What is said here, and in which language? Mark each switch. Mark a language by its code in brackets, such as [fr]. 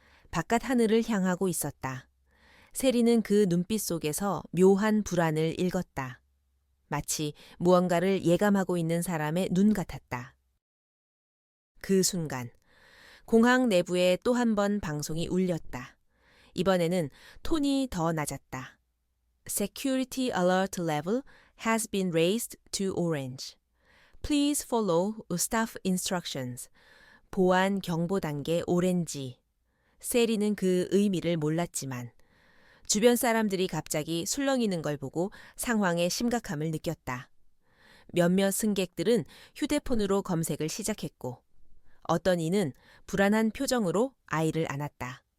[ko] 바깥 하늘을 향하고 있었다. 세리는 그 눈빛 속에서 묘한 불안을 읽었다. 마치 무언가를 예감하고 있는 사람의 눈 같았다. 그 순간 공항 내부에 또 한 번 방송이 울렸다. 이번에는 톤이 더 낮았다. [en] Security alert level has been raised to orange. Please follow staff instructions. [ko] 보안 경보 단계 오렌지. 세리는 그 의미를 몰랐지만 주변 사람들이 갑자기 술렁이는 걸 보고 상황의 심각함을 느꼈다. 몇몇 승객들은 휴대폰으로 검색을 시작했고 어떤 이는 불안한 표정으로 아이를 안았다.